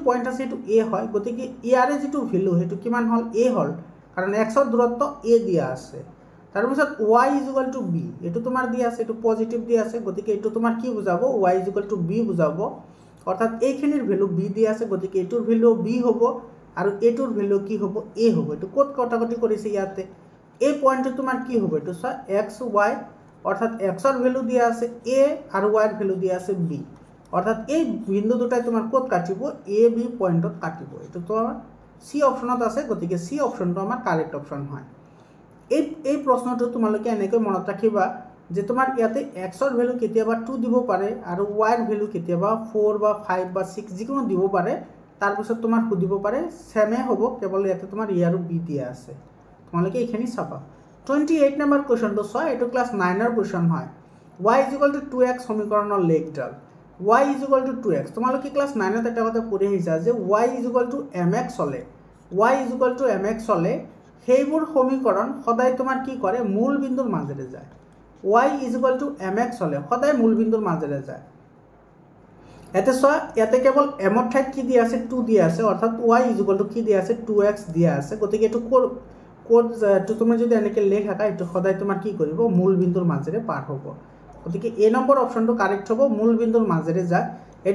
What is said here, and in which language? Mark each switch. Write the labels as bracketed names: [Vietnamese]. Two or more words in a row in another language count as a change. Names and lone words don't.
[Assamese] পয়েন্ট আছে এটো a হয় গতিকে ইয়াৰে যেটো ভ্যালু হেতু কিমান হল a হল কাৰণ x ৰ দূৰত্ব a দিয়া আছে তাৰ পিছত y = b এটো তোমাৰ দিয়া আছে এটো পজিটিভ দিয়া আছে গতিকে এটো তোমাৰ কি বুজাব y = b বুজাব অৰ্থাৎ এইখিনিৰ ভ্যালু b দিয়া আছে গতিকে এটোৰ ভ্যালু b হ'ব আৰু এটোৰ ভ্যালু কি হ'ব a হ'ব এটো কোট কটাকটি কৰিছে ইয়াতে এই পয়েন্টটো তোমাৰ কি হ'ব এটো সা x y অৰ্থাৎ x ৰ ভ্যালু দিয়া আছে a আৰু y ৰ ভ্যালু দিয়া আছে b অর্থাৎ এই বিন্দু দুটাই তোমার কোড কাটিব এ বি পয়েন্টত কাটিব এটা তো সি অপশনত আছে গতিকে সি অপশনটো আমাৰ [English] correct option [Assamese] হয় এই প্ৰশ্নটো তোমালোকে এনেকৈ মনত ৰাখিবা যে তোমাৰ ইয়াতে x ৰ ভ্যালু কেতিয়াবা 2 দিব পাৰে আৰু y ৰ ভ্যালু কেতিয়াবা 4 বা 5 বা 6 যিকোনো দিব পাৰে তাৰ পিছত তোমাৰ সুধিব পাৰে সেমে হ'ব কেৱল ইয়াতে তোমাৰ a আৰু b দিয়া আছে তোমালোকে এইখিনি চাবা 28 নম্বৰ কোৱেশ্চনটো চোৱা এটো ক্লাস 9 ৰ কোৱেশ্চন হয় y = 2x সমীকৰণৰ লেখডাল y = 2x তোমালোকে ক্লাস 9 ত এটা কথা পঢ়ি আহিছা যে y = mx হলে y = mx হলে সেইবোৰ সমীকৰণ সদায় তোমাৰ কি কৰে মূল বিন্দুৰ মাজেৰে যায় y = mx হলে সদায় মূল বিন্দুৰ মাজেৰে যায় এতে চোৱা ইয়াতে কেৱল m ৰ ঠাইত কি দিয়া আছে 2 দিয়া আছে অৰ্থাৎ y = কি দিয়া আছে 2x দিয়া আছে গতিকে এটো কোড তুমি যদি এনেকে লেখা এটো সদায় তোমাৰ কি কৰিব মূল বিন্দুৰ মাজেৰে পাৰ হ'ব গতিকে এ নম্বৰ অপশনটো কারেক্ট হ'ব মূল বিন্দুৰ মাজেৰে যায় এটো